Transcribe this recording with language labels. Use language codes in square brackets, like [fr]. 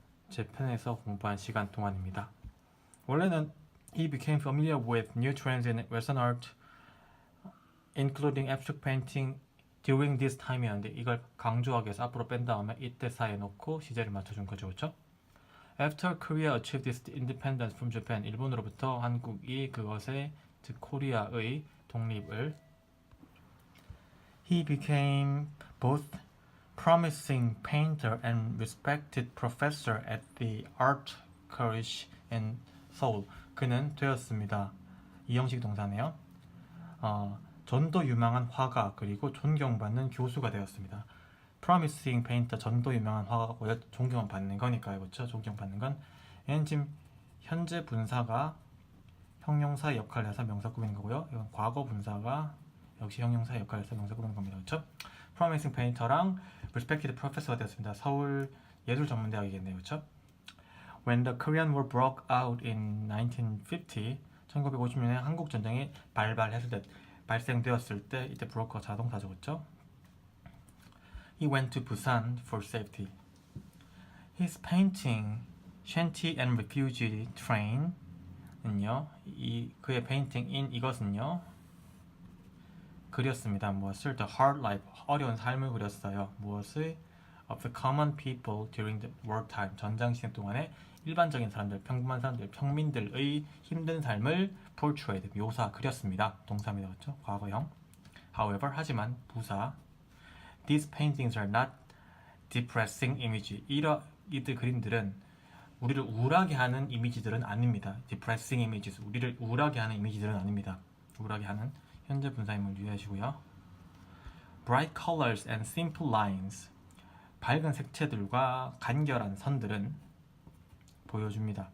[ko] 재팬에서 공부한 시간 동안입니다. 원래는 [en] he became familiar with new trends in Western art, including abstract painting during this time이었는데 [ko] 이걸 강조하기 위해서 앞으로 뺀 다음에 이때 사이에 놓고 시제를 맞춰준 거죠, 그렇죠? [en] After Korea achieved its independence from Japan, [ko] 일본으로부터 한국이 그것의 즉 코리아의 독립을 [en] He became both promising painter and respected professor at the Art College in Seoul. [ko] 그는 되었습니다. 이형식 동사네요. 전도 유망한 화가 그리고 존경받는 교수가 되었습니다. [en] Promising painter [ko] 전도 유명한 화가고요. 존경을 받는 거니까요, 그렇죠? 존경받는 건 얘는 지금 현재 분사가 형용사 역할을 해서 명사 꾸미는 거고요. 이건 과거 분사가 역시 형용사 역할을 해서 명사 꾸미는 겁니다, 그렇죠? promising painter랑 respected professor가 되었습니다. 서울 예술전문대학이겠네요. 그렇죠? [en] When the Korean War broke out in 1950, [ko] 1950년에 한국 전쟁이 발생되었을 때 이때 broke가 자동사죠. 그렇죠? [en] He went to Busan for safety. His painting Shanty and Refugee Train [ko] 은요, 그의 페인팅인 이것은요 그렸습니다. 무엇을? [en] The hard life, [ko] 어려운 삶을 그렸어요. 무엇을? [en] Of the common people during the wartime, [ko] 전장 시대 동안에 일반적인 사람들, 평범한 사람들, 평민들의 힘든 삶을 portrayed, 그렸습니다. 동사입니다. 그렇죠? 과거형. [en] However, [ko] 하지만, 부사 [en] These paintings are not depressing image. [ko] 이들 그림들은 우리를 우울하게 하는 이미지들은 아닙니다. [en] depressing images, [ko] 우리를 우울하게 하는 이미지들은 아닙니다. 우울하게 하는 현재 분사임을 유의하시고요. [en] bright colors and simple lines, [ko] 밝은 색채들과 간결한 선들은 보여줍니다.